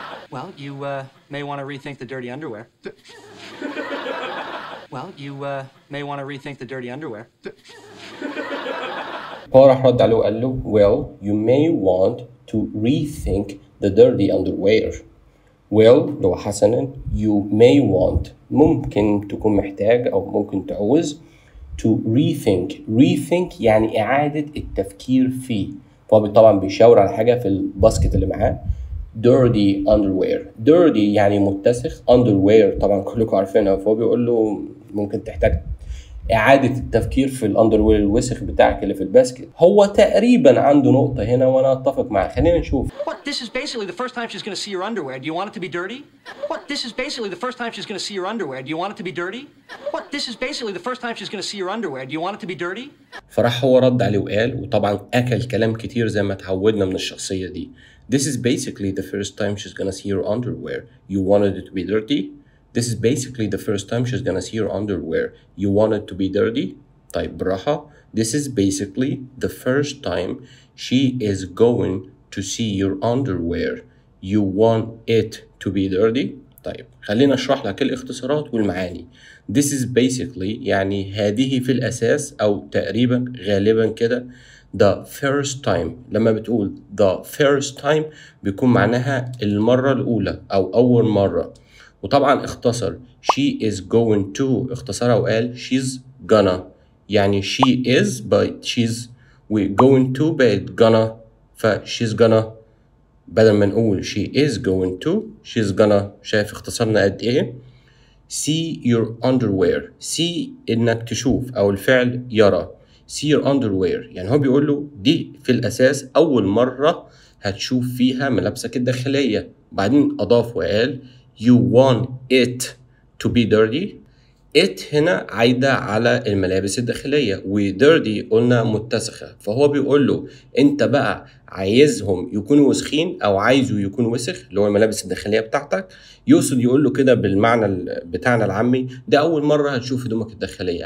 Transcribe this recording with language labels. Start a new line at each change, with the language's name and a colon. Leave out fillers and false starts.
English: Well, you may want to rethink the dirty underwear. Well, you may want to rethink the dirty underwear.
Arabic: هو راح رد عليه وقال له
English: well you may want to rethink the dirty underwear.
Arabic: well لو حسنا
English: you may want
Arabic: ممكن تكون محتاج أو ممكن تعوز
English: to rethink
Arabic: يعني إعادة التفكير فيه. فهو طبعا بيشاور على حاجة في الباسكت اللي معاه
English: dirty underwear.
Arabic: dirty يعني متسخ. underwear طبعا كلكم عارفينها. فهو بيقول له ممكن تحتاج إعادة التفكير في الأندروير الوسخ بتاعك اللي في الباسكت. هو تقريبا عنده نقطة هنا وأنا أتفق معاه. خلينا نشوف.
English: What? This is basically the first time she's going to see your underwear. Do you want it to be dirty? What? This is basically the first time she's going to see your underwear. Do you want it to be dirty? What? This is basically the first time she's going to see your underwear. Do you want it to be dirty?
Arabic: فراح هو رد عليه وقال وطبعا أكل كلام كتير زي ما تعودنا من الشخصية دي.
English: This is basically the first time she's gonna see your underwear. You wanted it to be dirty? This is basically the first time she's gonna see your underwear. You want it to be dirty?
Arabic: طيب بالراحة.
English: This is basically the first time she is going to see your underwear. You want it to be dirty?
Arabic: طيب خلينا أشرح لك الاختصارات والمعاني.
English: This is basically
Arabic: يعني هذه في الأساس أو تقريبا غالبا كده
English: the first time.
Arabic: لما بتقول
English: the first time
Arabic: بيكون معناها المرة الأولى أو أول مرة. وطبعا اختصر
English: she is going to
Arabic: اختصرها وقال
English: she's gonna يعني she is but she's we going to but gonna she's gonna
Arabic: بدل ما نقول
English: she is going to she's gonna.
Arabic: شايف اختصرنا قد ايه؟
English: see your underwear.
Arabic: see انك تشوف او الفعل يرى.
English: see your underwear
Arabic: يعني هو بيقول له دي في الأساس أول مرة هتشوف فيها ملابسك الداخلية. بعدين أضاف وقال
English: you want it to be dirty.
Arabic: it هنا عايدة على الملابس الداخلية و dirty قلنا متسخة. فهو بيقول له أنت بقى عايزهم يكونوا وسخين أو عايزه يكون وسخ اللي هو الملابس الداخلية بتاعتك. يقصد يقول له كده بالمعنى بتاعنا العامي ده أول مرة هتشوف هدومك الداخلية.